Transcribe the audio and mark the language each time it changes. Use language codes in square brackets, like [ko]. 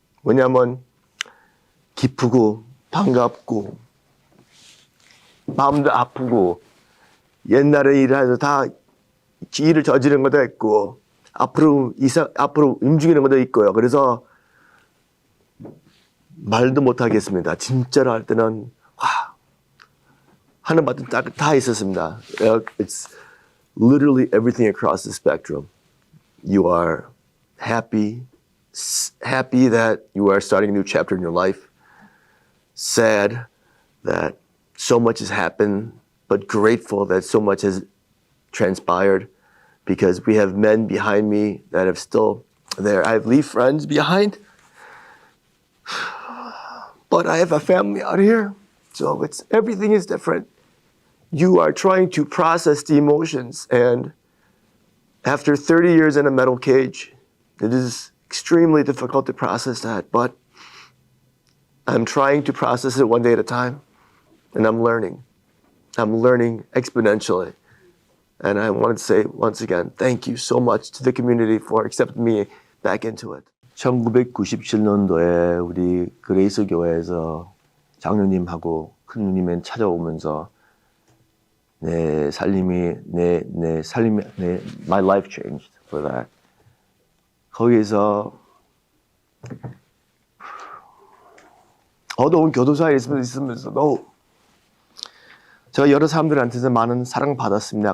[ko] 왜냐하면 기쁘고 반갑고 마음도 아프고 옛날에 일해서 다 일을 저지른 것도 있고 앞으로 움직이는 것도 있고요. 그래서 말도 못 하겠습니다. 진짜로 할 때는 하는 말도 다 있었습니다. [en] It's literally everything across the spectrum. You are happy that you are starting a new chapter in your life. Sad that so much has happened, but grateful that so much has transpired. Because we have men behind me that have still there. I leave friends behind, but I have a family out here. So everything is different. You are trying to process the emotions, and after 30 years in a metal cage, it is extremely difficult to process that. But I'm trying to process it one day at a time, and I'm learning. I'm learning exponentially. And I wanted to say once again, thank you so much to the community for accepting me back into it. [ko] 1997년도에 우리 그레이스 교회에서 장로님하고 큰 누님이 찾아오면서 [en] my life changed for that. [ko] 거기서 어두운 교도소에 있으면서도 제가 여러 사람들한테서 많은 사랑을 받았습니다.